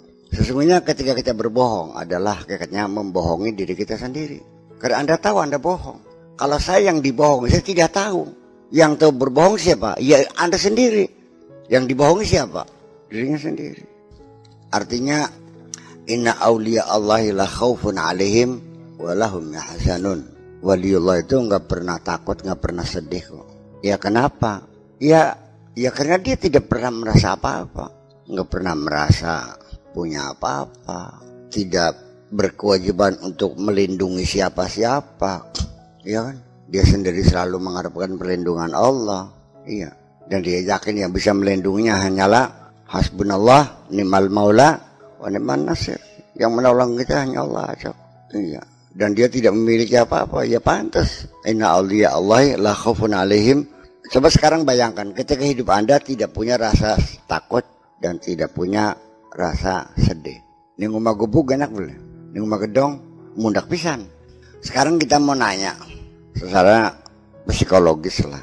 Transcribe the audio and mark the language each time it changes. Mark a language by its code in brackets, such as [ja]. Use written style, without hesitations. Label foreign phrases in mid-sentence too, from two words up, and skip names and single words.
[id] Sesungguhnya ketika kita berbohong adalah hakikatnya membohongi diri kita sendiri. Karena Anda tahu Anda bohong. Kalau saya yang dibohongi, saya tidak tahu. Yang tahu berbohong siapa? Ya Anda sendiri. Yang dibohongi siapa? Dirinya sendiri. [ar] Artinya إن أولياء الله لا خوف عليهم ولهم يحزنون. [id] Waliullah itu nggak pernah takut, nggak pernah sedih kok. Ya kenapa? Ya karena dia tidak pernah merasa apa-apa. Nggak pernah merasa punya apa-apa, tidak berkewajiban untuk melindungi siapa-siapa, ya kan? Dia sendiri selalu mengharapkan perlindungan Allah, iya. Dan dia yakin yang bisa melindunginya hanyalah [ar] حسبنا الله، نعم المولى، ونعم النصير. [id] Yang menolong kita hanya Allah aja, iya. Dan dia tidak memiliki apa-apa, ya pantas. [ar] إن أولياء الله لا خوف عليهم. [id] Coba sekarang bayangkan, ketika hidup Anda tidak punya rasa takut dan tidak punya rasa sedih. Ini ngomong gubuk enak boleh. Ini ngomong [su] gedong mundak pisan. [id] Sekarang kita mau nanya secara psikologis lah.